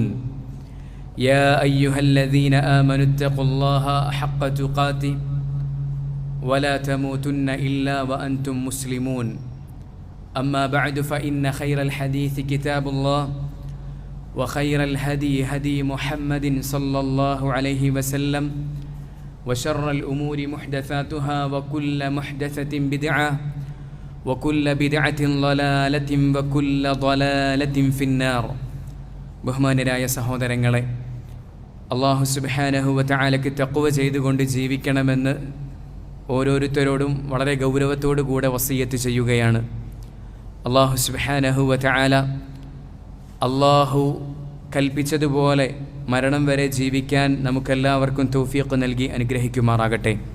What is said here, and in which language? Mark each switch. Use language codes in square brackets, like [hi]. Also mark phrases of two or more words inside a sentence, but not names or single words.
[ar] يا أيها الذين آمنوا اتقوا الله حق تقاته ولا تموتن إلا وأنتم مسلمون أما بعد فإن خير الحديث كتاب الله وخير الهدي هدي محمد صلى الله عليه وسلم وشر الأمور محدثاتها وكل محدثة بدعة وكل بدعة ضلالة وكل ضلالة في النار. [ml] ബഹുമാനരായ സഹോദരങ്ങളെ, അല്ലാഹു [ar] سبحانه وتعالىയ്ക്ക് [ml] തഖ്വ ചെയ്തുകൊണ്ട് ജീവിക്കണമെന്ന് ഓരോരുത്തരോടും വളരെ ഗൗരവത്തോടു കൂടെ വസിയത്ത് ചെയ്യുകയാണ്. അല്ലാഹു [ar] سبحانه وتعالى [ml] അല്ലാഹു കൽപ്പിച്ചതുപോലെ മരണം വരെ ജീവിക്കാൻ നമുക്കെല്ലാവർക്കും തൗഫീഖ് നൽകി അനുഗ്രഹിക്കുമാറാകട്ടെ.